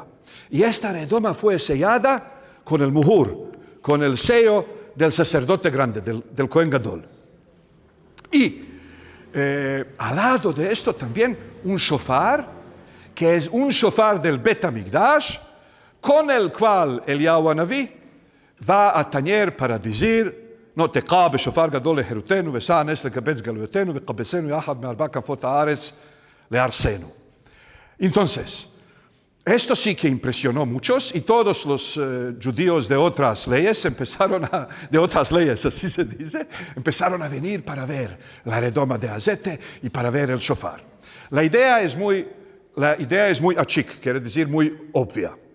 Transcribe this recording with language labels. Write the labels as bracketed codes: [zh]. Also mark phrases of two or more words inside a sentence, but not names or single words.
[es] Y esta redoma fue sellada con el muhur, con el sello del sacerdote grande, del [he] כהן גדול. [es] Y al lado de esto también un shofar, que es un shofar del [he] בית המקדש, [es] con el cual Eliyahu Hanaví va a tañer para decir, no [he] תקע בשופר גדול לחירותנו ושא הנס לקבץ גלויותינו וקבצנו יחד מארבע כנפות הארץ לארצנו. [es] Entonces, esto sí que impresionó a muchos y todos los judíos de otras leyes así se dice, empezaron a venir para ver la redoma de aceite y para ver el shofar. La idea es muy achik, quiere decir muy obvia.